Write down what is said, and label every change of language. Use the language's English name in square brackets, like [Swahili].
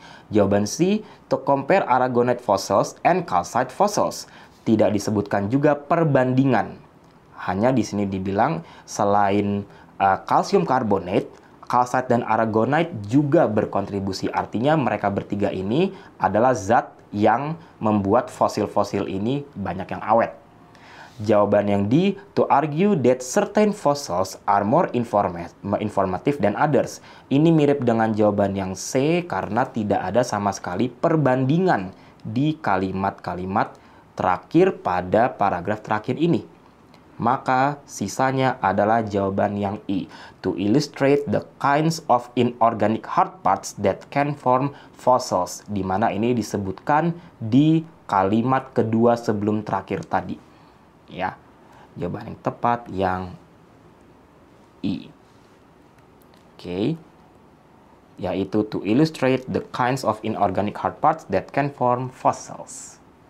[English] Jawaban C, to compare aragonite fossils and calcite fossils, [Indonesian] tidak disebutkan juga perbandingan. Hanya di sini dibilang selain calcium carbonate, calcite dan aragonite juga berkontribusi. Artinya mereka bertiga ini adalah zat yang membuat fosil-fosil ini banyak yang awet. Jawaban yang D, [English] to argue that certain fossils are more informative than others. [Indonesian] Ini mirip dengan jawaban yang C karena tidak ada sama sekali perbandingan di kalimat-kalimat terakhir pada paragraf terakhir ini. Maka sisanya adalah jawaban yang E, [English] to illustrate the kinds of inorganic hard parts that can form fossils, [Indonesian] di mana ini disebutkan di kalimat kedua sebelum terakhir tadi. Ya, jawaban yang tepat yang E. Oke. Yaitu [English] to illustrate the kinds of inorganic hard parts that can form fossils.